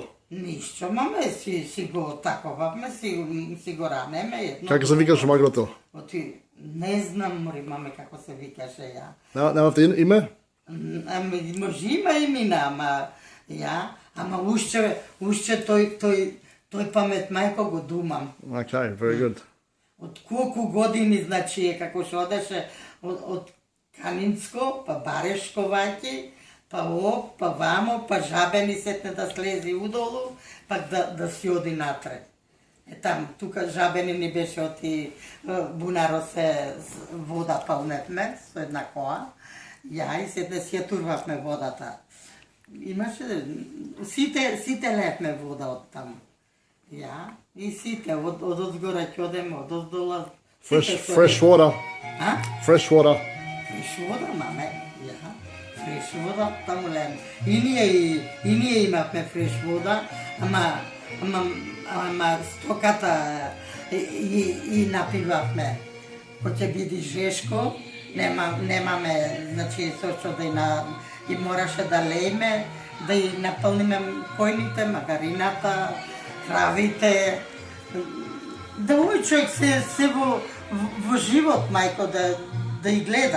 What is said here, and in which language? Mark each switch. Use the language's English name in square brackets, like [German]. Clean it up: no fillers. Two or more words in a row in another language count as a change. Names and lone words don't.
[Macedonian] Ништо, маме, си го таковавме, си го ранеме едно. Како се викаше Магарето? Не знам, мори, маме, како се викаше ја. Немавте име? Ами, може има имена, ама уште тој памет мајко го думам. [English] Okay, very good. [Macedonian] Од колку години, значи, како што одеше од Канинско, па Барешко ваќе, па па вамо, па Жабени сетне да слези удолу, пак да си оди натре. Там, тука Жабени ни беше оти бунаро се вода пълнетме со една коа. Ја и сетне си ја турвавме водата. Имаше, сите лепме вода од таму. Ја, и сите, од одзгора ќе одеме, од оздола. [English] Fresh water. Fresh water. Fresh water, [Macedonian] маме, ја. [English] Fresh water, [Macedonian] таму лем. И ние имавме [English] fresh water, [Macedonian] ама стоката и напивавме. Ко ќе биде жешко, немаме, значи, сошто и мораше да лееме, да и напълниме којните, магарината, кравите, да овој човек се во живот, мајко, да и гледа.